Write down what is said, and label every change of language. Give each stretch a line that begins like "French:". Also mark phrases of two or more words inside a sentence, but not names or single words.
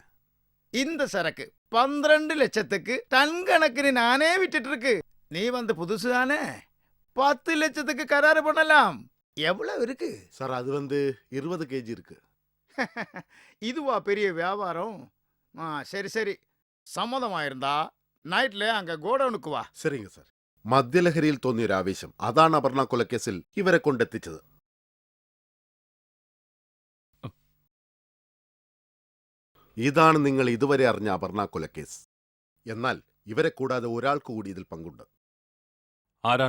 Tamil: இந்த சரக்கு 12 லட்சத்துக்கு டன் கணக்குன்னு நானே விட்டுட்டு இருக்கு. நீ வந்து புதுசு தானே, 10 லட்சத்துக்கு கராறு பண்ணலாம். எவ்வளவு இருக்கு? சார், அது வந்து 20 கேஜி இருக்கு. இதுவா பெரிய வியாபாரம்? சரி சரி,
Malayalam: സമ്മതമായിരുന്നാ നൈറ്റില് അങ്ങ് ഗോഡൌണുക്ക് വാ.
Tamil: சரிங்க சார்.
Malayalam: മദ്യലഹരിയിൽ തോന്നിയൊരു ആവേശം അതാണ് അപർണ കൊലക്കേസിൽ ഇവരെ കൊണ്ടെത്തിച്ചത്. ഇതാണ് നിങ്ങൾ ഇതുവരെ അറിഞ്ഞ അപർണ കൊലക്കേസ്. എന്നാൽ ഇവരെ കൂടാതെ ഒരാൾക്ക് കൂടി ഇതിൽ പങ്കുണ്ട്.